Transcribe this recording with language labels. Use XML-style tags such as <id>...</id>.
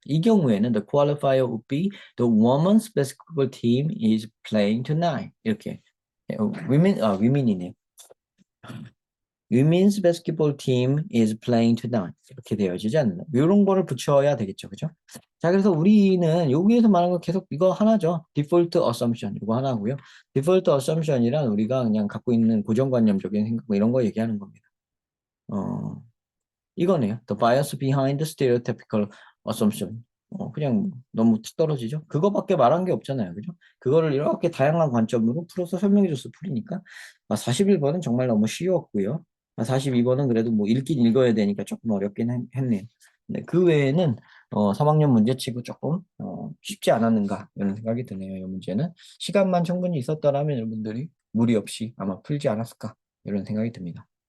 <ko>이 경우에는</ko> <en>the qualifier would be the women's basketball team is playing tonight.</en> <ko>이렇게 women이네요.</ko> <en>Women's basketball team is playing tonight.</en> <ko>이렇게 되어지지 않나. 이런 거를 붙여야 되겠죠. 그죠? 자, 그래서 우리는 여기에서 말하는 거 계속 이거 하나죠. default assumption. 이거 하나고요. default assumption이란 우리가 그냥 갖고 있는 고정관념적인 생각 뭐 이런 거 얘기하는 겁니다. 어, 이거네요.</ko> <en>The bias behind the stereotypical assumption.</en> <ko>그냥 너무 툭 떨어지죠? 그거밖에 말한 게 없잖아요. 그죠? 그거를 이렇게 다양한 관점으로 풀어서 설명해줘서 풀이니까. 41번은 정말 너무 쉬웠고요. 42번은 그래도 뭐 읽긴 읽어야 되니까 조금 어렵긴 했네요. 근데 그 외에는 3학년 문제치고 조금 쉽지 않았는가 이런 생각이 드네요. 이 문제는 시간만 충분히 있었더라면 여러분들이 무리 없이 아마 풀지 않았을까 이런 생각이 듭니다.</ko>